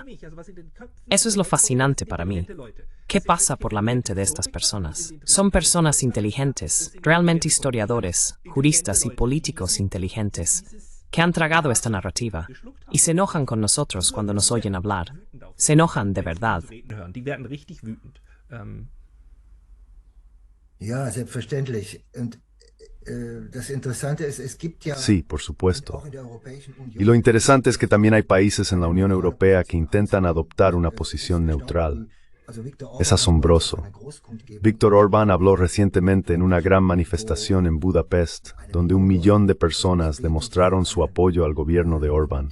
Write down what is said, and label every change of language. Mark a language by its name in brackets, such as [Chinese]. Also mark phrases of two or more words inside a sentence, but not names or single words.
[Spanish] Eso es lo fascinante para mí. ¿Qué pasa por la mente de estas personas? Son personas inteligentes, realmente historiadores, juristas y políticos inteligentes, que han tragado esta narrativa y se enojan con nosotros cuando nos oyen hablar. Se enojan de verdad. [German] Ja, selbstverständlich. Und das Interessante ist, es gibt ja [Spanish] Sí, por supuesto. Y lo interesante es que también hay países en la Unión Europea que intentan adoptar una posición neutral. Es asombroso. Viktor Orbán habló recientemente en una gran manifestación en Budapest, donde 1 millón de personas demostraron su apoyo al gobierno de Orbán.